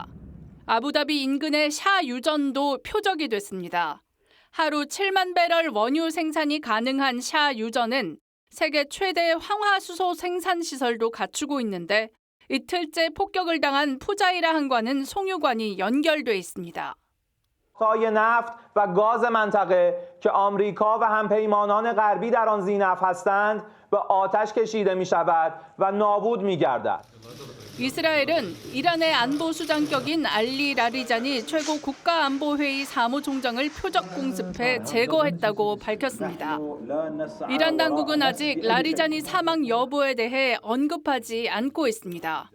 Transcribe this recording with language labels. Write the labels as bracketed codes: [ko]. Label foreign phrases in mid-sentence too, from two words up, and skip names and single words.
[ko] 아부다비 인근의 샤 유전도 표적이 됐습니다. 하루 7만 배럴 원유 생산이 가능한 샤 유전은 세계 최대 황화수소 생산 시설도 갖추고 있는데 이틀째 폭격을 당한 푸자이라 항과는 송유관이 연결돼 있습니다. [fa] سایه نفت و گاز منطقه که آمریکا و همپیمانان غربی در آن ذی‌نفع هستند به آتش کشیده می‌شود و نابود می‌گردد. [ko] 이스라엘은 이란의 안보 수장격인 알리 라리자니 최고 국가안보회의 사무총장을 표적 공습해 제거했다고 밝혔습니다. 이란 당국은 아직 라리자니 사망 여부에 대해 언급하지 않고 있습니다.